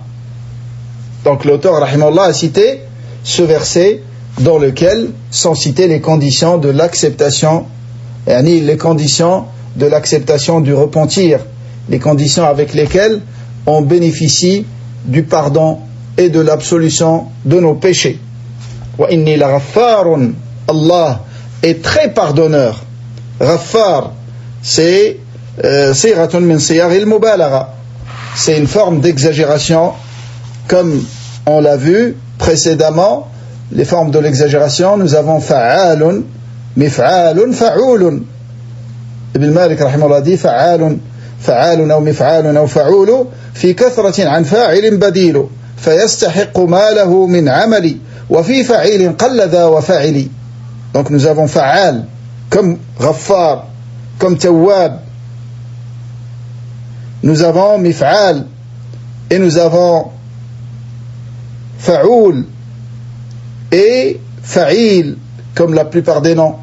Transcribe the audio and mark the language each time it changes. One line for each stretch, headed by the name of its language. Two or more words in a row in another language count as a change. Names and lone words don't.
French: Donc l'auteur, rahimahullah, a cité ce verset dans lequel sont citées les conditions de l'acceptation, les conditions de l'acceptation du repentir, les conditions avec lesquelles on bénéficie du pardon et de l'absolution de nos péchés.
Arabic: وإني لغفار,
French: Allah est très pardonneur. Ghaffar, c'est
Arabic: صيغة من صيغ المبالغة.
French: C'est une forme d'exagération, comme on l'a vu précédemment. Les formes de l'exagération, nous avons
Arabic: فعّال مفعال فعول. Ibn Malik rahimahullah dit fa'alun أو مفعال أو فعول في كثرة عن فاعل بديل فيستحق ما له من عمل وفي فعيل قل ذا وفعل.
French: Donc nous avons fa'al comme ghaffar, comme tawwab. Nous avons mif'al et nous avons fa'ul et fa'il comme la plupart des noms.